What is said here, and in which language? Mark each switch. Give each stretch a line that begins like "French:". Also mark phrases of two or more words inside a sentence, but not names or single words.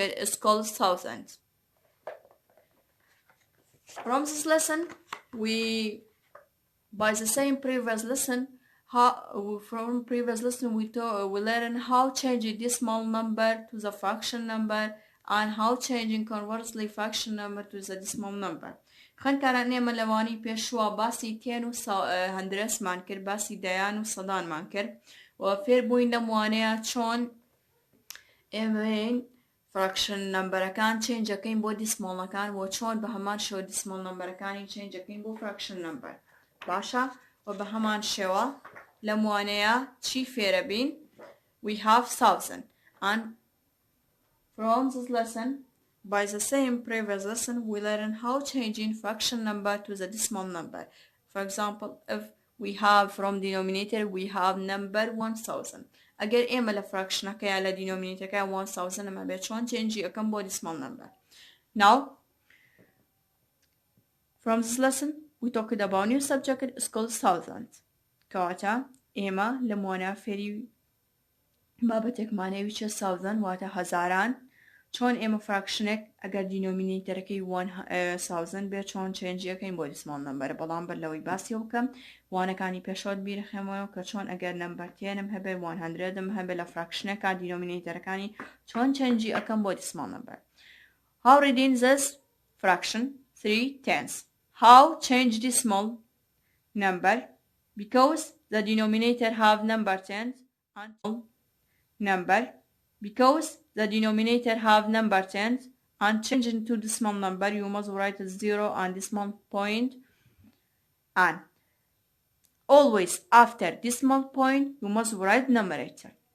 English: It's called Thousandths. From this lesson, we, by the same previous lesson, we learn how changing decimal number to the fraction number and how changing conversely fraction number to the decimal number.
Central Kurdish: خەنکاران ئێمە لەوانی پێشوە باسی تێن و هەندرەسمان کرد، باسی دەیان و سەدانمان کرد و فێر بووین لەموانەیە چۆن ئێمەین
English: fraction numberەکان
Central Kurdish: چێنجەکەین بۆ دیسمۆڵەکان و چۆن بە هەمان شێوە
English: decimal numberەکانی
Central Kurdish: چێنجەکەین بۆ
English: fraction number.
Central Kurdish: باشە و بە هەمان شێوە لەموانەیە چی فێرە بین؟
English: We have thousand, and from this lesson, by the same previous lesson, we learn how changing fraction number to the decimal number. For example, if we have from denominator, we have number 1000. Again,
Central Kurdish: ئێمە لە fractionەکەیە لە denominatorەکە 1000 ئەمە بێت چۆن چێنجی ئەەکەم بۆ
English: decimal number. Now, from this lesson, we talked about new subject. It's called thousandths.
Central Kurdish: کەواتە ئێمە لەموانە فێری بابەتێکمانەوی چێ thousand واتە هەزاران. چۆن ئێمە فراکشنێک ئەگەر دیینۆمینیتەرەکەی 1000 بێت چۆن چێنجیەکەین بۆ
English: decimal number,
Central Kurdish: بەڵام بەر لەوەی باسی بکەم وانەکانی پێشۆت بیرەخێمەوە کە چۆن ئەگەر نمبەر تێنم هەبێ 100م هەبێ لە فراکشنێکا دیینۆمینیتەرەکانی چۆن چێنجی ئەەکەم بۆ
English: decimal number. How reading this fraction 3/10. How change decimal number because the denominator have number 10 and number because the denominator have number 10 and change into decimal number you must write a 0 and decimal point, and always after decimal point you must write numerator.